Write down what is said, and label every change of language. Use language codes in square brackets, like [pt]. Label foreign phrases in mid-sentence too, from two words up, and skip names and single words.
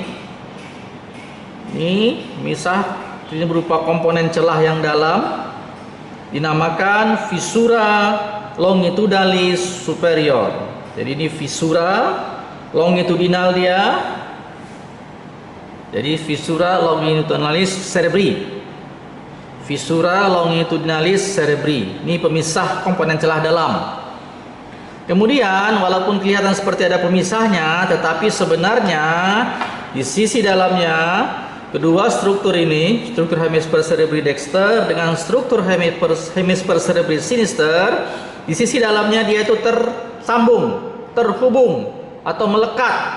[id] Ini pemisah, ini berupa komponen celah yang dalam, dinamakan [la] fissura longitudinalis superior. [id] Jadi ini [la] fissura longitudinal [id] dia. [la] Jadi fissura longitudinalis cerebri. Fissura longitudinalis cerebri. [id] Ini pemisah komponen celah dalam. Kemudian walaupun kelihatan seperti ada pemisahnya, tetapi sebenarnya di sisi dalamnya kedua struktur ini, struktur hemisfer [la] cerebri dexter [id] dengan struktur hemisfer [la] cerebri sinister, [id] di sisi dalamnya dia itu tersambung, terhubung atau melekat.